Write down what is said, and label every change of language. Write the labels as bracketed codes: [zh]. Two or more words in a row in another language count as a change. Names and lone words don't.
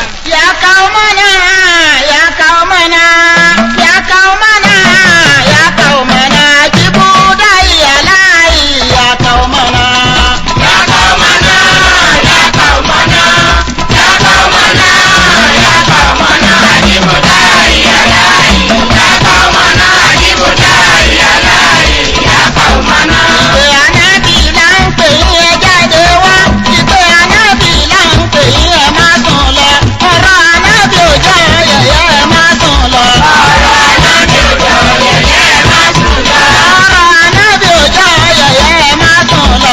[ar] يا قومنا يا قومنا يا قومنا يا قومنا جيبوا داعي الله يا قومنا يا قومنا يا قومنا يا قومنا يا قومنا أجيبوا داعي الله يا قومنا أجيبوا داعي الله يا قومنا. [yo] ìpè ànábì là ń pè yín ẹ jáde wá ìpè ànábì là ń pè yín ẹ má sùn lọ ọ̀rọ̀ ànábì ò jẹ́ yẹ̀yẹ́ ẹ má sùn lọ. ọ̀rọ̀ ànábì ò jẹ́ yẹ̀yẹ́ ẹ má sùn lọ. ọ̀rọ̀ ànábì ò jẹ́ yẹ̀yẹ́ ẹ má sùn lọ.